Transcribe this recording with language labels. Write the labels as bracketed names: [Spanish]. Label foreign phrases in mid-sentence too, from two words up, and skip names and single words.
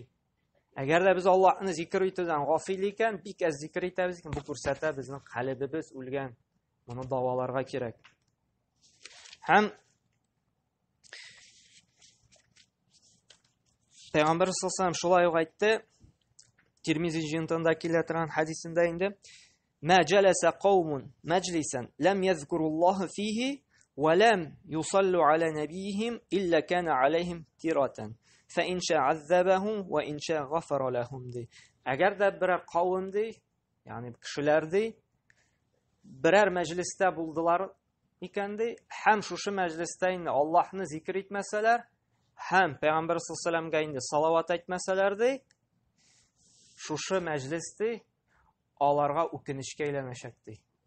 [Tatar] Әгәр дә без Аллаһны зикр итүдән гафил икән, бик әз зикр итәбез икән, бу күрсәтә безнең калбыбыз үлгән. Моны даваларга кирәк. Һәм Пәйгамбер [Arabic] صلى الله عليه [Tatar] шулай ук әйтте, Тирмизи җыентыгында килә торган хәдисендә инде: [Arabic] "ما جلس قوم مجلسا لم يذكروا الله فيه ولم يصلوا على نبيهم إلا كان عليهم ترة فإن شاء عذبهم وإن شاء غفر لهم." [Tatar] ди. Әгәр дә берәр кавым ди, ягъни кешеләр ди, берәр мәҗлестә булдылар икән ди, һәм шушы мәҗлестә инде Аллаһны зикр итмәсәләр, һәм Пәйгамбер [Arabic] صلى الله عليه [Tatar] инде салават әйтмәсәләр ди, шушы мәҗлес ди аларга үкенечкә әйләнәчәк ди.